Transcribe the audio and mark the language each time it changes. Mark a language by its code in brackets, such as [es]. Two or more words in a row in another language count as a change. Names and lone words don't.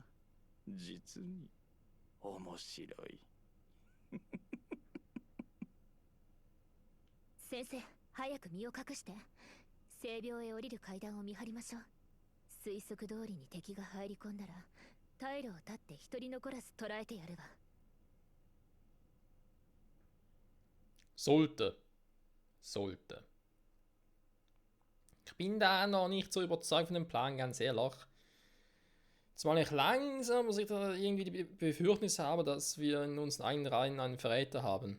[ja] 実に面白い。先生、早く身を隠して。聖廟へ降りる階段を見張りましょう。推測通りに敵が入り込んだら退路を断って一人残らず捕らえてやるわ。 [de] Sollte. Ich bin da noch nicht so überzeugt von dem Plan, ganz ehrlich. Zumal ich langsam muss ich da irgendwie die Befürchtung habe, dass wir in unseren eigenen Reihen einen Verräter haben.